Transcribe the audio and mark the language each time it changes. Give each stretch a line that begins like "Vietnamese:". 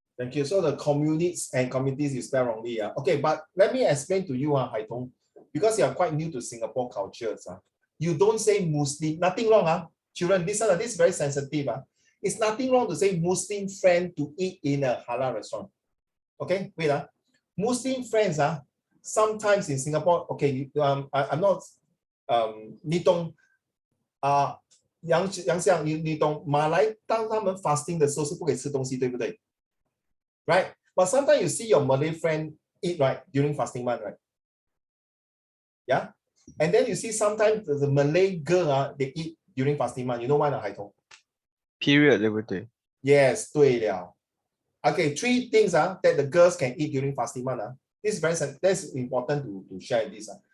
English: Thank you. So the communities and communities you spell wrongly. Okay, but let me explain to you, Haitong, because you are quite new to Singapore cultures. You don't say Muslim, nothing wrong. Children, this is very sensitive. It's nothing wrong to say Muslim friend to eat in a halal restaurant. Okay, wait. Muslim friends, sometimes in Singapore, okay, I'm not,
Chinese: 你懂, 杨相，你懂马来当他们 fasting 的时候是不可以吃东西，对不对？
English: Right? But sometimes you see your Malay friend eat, right, during fasting month, right? Yeah? And then you see sometimes the Malay girl, they eat during fasting month. You know why, Haitong? Period,
Chinese: 对不对？
English: Yes,
Chinese: 对了.
English: Okay, 3 things that the girls can eat during fasting month. This is that's important to share this.